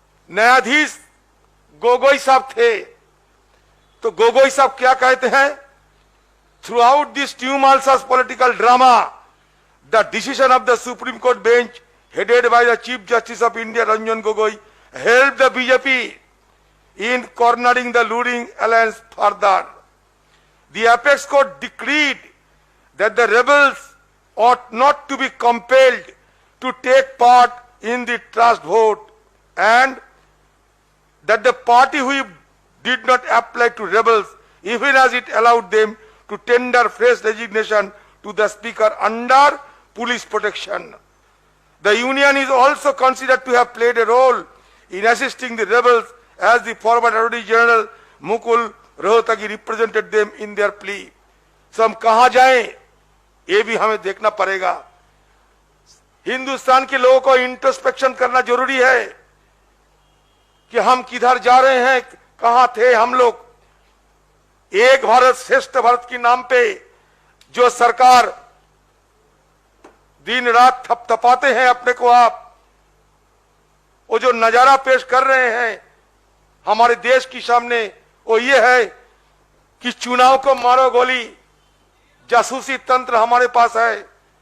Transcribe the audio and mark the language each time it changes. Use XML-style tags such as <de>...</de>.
<hi>न्यायाधीश गोगोई साहब थे तो गोगोई साहब क्या कहते हैं,</hi> <en>Throughout this tumultuous political drama the decision of the Supreme Court bench headed by the Chief Justice of India Ranjan Gogoi helped the BJP in cornering the ruling alliance further. The apex court decreed that the rebels ought not to be compelled to take part in the trust vote and that the party who did not apply to rebels, even as it allowed them to tender fresh resignation to the speaker under police protection. The union is also considered to have played a role in assisting the rebels as the former Attorney General Mukul Rohtagi represented them in their plea.</en> <hi>So हम कहां जाएं ये भी हमें देखना पड़ेगा। हिंदुस्तान के लोगों को इंट्रोस्पेक्शन करना जरूरी है कि हम किधर जा रहे हैं, कहां थे हम लोग। एक भारत श्रेष्ठ भारत के नाम पे जो सरकार दिन रात थपथपाते हैं अपने को आप, वो जो नजारा पेश कर रहे हैं हमारे देश के सामने, वो ये है कि चुनाव को मारो गोली, जासूसी तंत्र हमारे पास है।</hi>